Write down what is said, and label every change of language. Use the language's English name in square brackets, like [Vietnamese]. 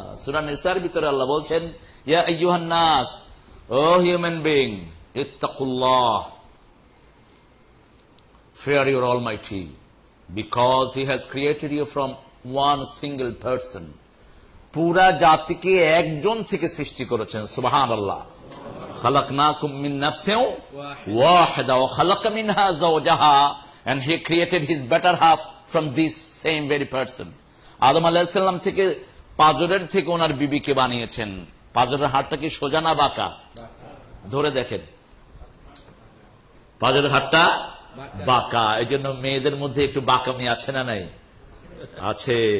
[Bangla] সূরা নিসার ভিতরে আল্লাহ বলছেন, [Arabic] ইয়া আইয়ুহান নাস, [English] O human being, [Arabic] ইত্তাকুল্লাহ, [English] fear your Almighty, because He has created you from one single person. [Bangla] পুরা জাতিকে একজন থেকে সৃষ্টি করেছেন। সুবহানাল্লাহ। [Arabic] খালাকনাকুম মিন নাফসিন ওয়াহিদা ওয়া খালাকা মিনহা যাওজাহা, [English] and He created His better half from this same very person. [Bangla] আদম আলাইহিস সালাম থেকে, পাঁজরের থেকে ওনার বিবিকে বানিয়েছেন। পাঁজরের হাড়টা কি সোজা না বাঁকা? ধরে দেখেন, পাঁজরের হাড়টা বাঁকা। এই জন্য মেয়েদের মধ্যে একটু বাঁকামি আছে না নাই? আছে।